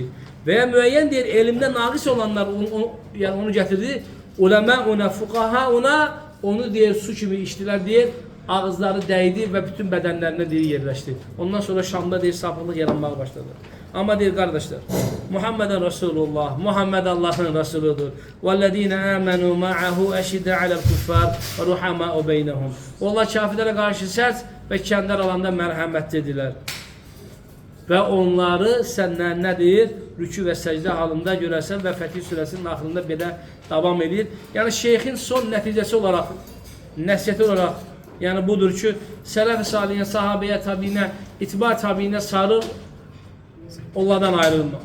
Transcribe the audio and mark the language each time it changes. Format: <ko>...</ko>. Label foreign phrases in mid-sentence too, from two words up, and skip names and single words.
<az>Və ya müəyyən deyir, elmdə naqis olanlar yəni onu gətirdi. Uləmə ona, fuqaha ona, onu deyir, su kimi içdilər deyir, ağızları dəydi və bütün bədənlərinə deyir, yerləşdi. Ondan sonra Şamda deyir, saflıq yaranmağa başladı. Amma deyir, qardaşlar,</az> <tr>Muhammeden Resulullah, Muhammed Allah'ın Resuludur.</tr> <ar>وَالَّذ۪ينَ آمَنُوا مَعَهُ أَشِدَّ عَلَى الْكُفَّارِ وَرُحَمَاءُ بَيْنَهُمْ.</ar> <az>Onlar kafirlərə qarşı sərt və kəndər alanda mərhəmətlidirlər. Və onları səndən nə deyir? Rükü və səcdə halında görərsən və Fətih surəsinin axırında belə davam edir. Yəni şeyxin son nəticəsi olaraq, nəsiyyəti olaraq, yəni budur ki, sələf-i salihin, sahabəyə, tabiinə, itibar tabiinə sarıl, onlardan ayrılma.</az>